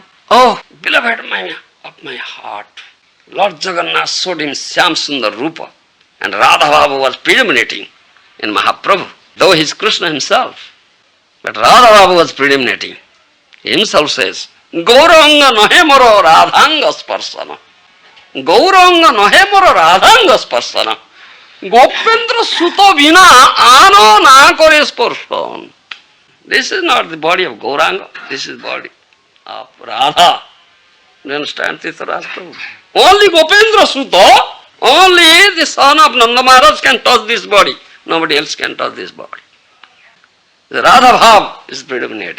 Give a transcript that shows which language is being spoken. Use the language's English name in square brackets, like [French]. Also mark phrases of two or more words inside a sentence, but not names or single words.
[English] Oh, beloved of my heart, Lord Jagannath showed him Shyam Sundar Rupa, and Radha Baba was predominating in Mahaprabhu, though he is Krishna himself. But Radha Baba was predominating. He himself says, [Bangla] গৌরাঙ্গ নহে মোর রাধাঙ্গ স্পর্শন. গৌরাঙ্গ নহে মোর রাধাঙ্গ স্পর্শন. গোপেন্দ্র সুত বিনা অন্য না করে স্পর্শন. [English] This is not the body of Gauranga, this is the body of Radha. Do you understand, Tirtharaj Prabhu? Only Gopendra Sutta, only the son of Nanda Maharaj can touch this body. Nobody else can touch this body. The Radha Bhav is predominating.